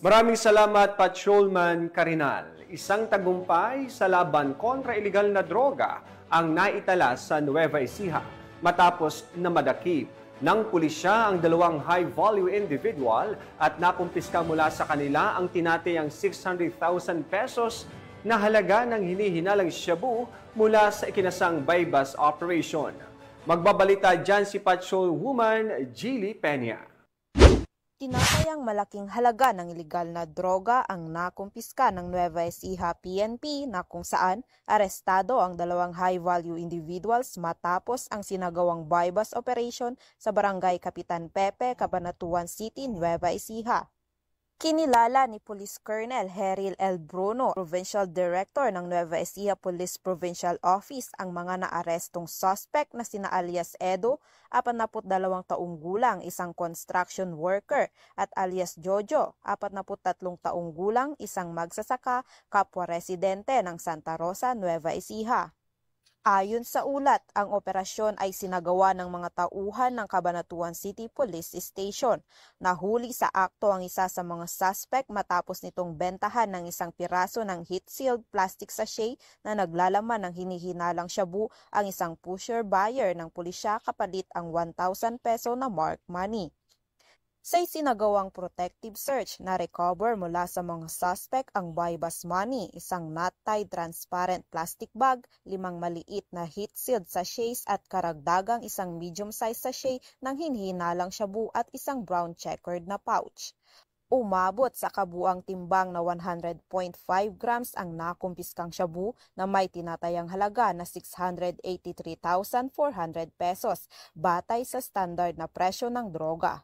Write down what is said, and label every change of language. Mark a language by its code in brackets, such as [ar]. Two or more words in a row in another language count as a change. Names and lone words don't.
[tl] Maraming salamat, Patrolman Carinal. Isang tagumpay sa laban kontra iligal na droga ang naitala sa Nueva Ecija matapos na madakip ng pulisya ang dalawang [en] high-value individual [tl] at nakumpiska mula sa kanila ang tinatayang 600,000 pesos na halaga ng hinihinalang shabu mula sa ikinasang [en] bypass operation. [tl] Magbabalita dyan si Patrolwoman Gilly Peña. Tinatayang malaking halaga ng ilegal na droga ang nakumpiska ng Nueva Ecija PNP na kung saan arestado ang dalawang [en] high-value individuals [tl] matapos ang sinagawang [en] bypass operation [tl] sa Barangay Kapitan Pepe, Cabanatuan City, Nueva Ecija. Kinilala ni Police Colonel Heril L. Bruno, [en] Provincial Director [tl] ng Nueva Ecija Police Provincial Office, ang mga naarestong suspect na sina alias Edo, 42 taong gulang, isang [en] construction worker, [tl] at alias Jojo, 43 taong gulang, isang magsasaka, kapwa residente ng Santa Rosa, Nueva Ecija. Ayon sa ulat, ang operasyon ay sinagawa ng mga tauhan ng Cabanatuan City Police Station. Nahuli sa akto ang isa sa mga suspect matapos nitong bentahan ng isang piraso ng [en] heat-sealed plastic sachet [tl] na naglalaman ng hinihinalang shabu ang isang [en] pusher buyer [tl] ng pulisya kapalit ang 1,000 peso na [en] marked money. [tl] Sa isinagawang [en] protective search, [tl] na-recover mula sa mga suspect ang [en] bypass money, [tl] isang [en] knot-tied transparent plastic bag, [tl] 5 maliit na [en] heat-sealed sachets [tl] at karagdagang isang [en] medium-sized sachet [tl] ng hinihinalang shabu at isang [en] brown checkered [tl] na pouch. Umabot sa kabuang timbang na 100.5 grams ang nakumpiskang shabu na may tinatayang halaga na 683,400 pesos batay sa standard na presyo ng droga.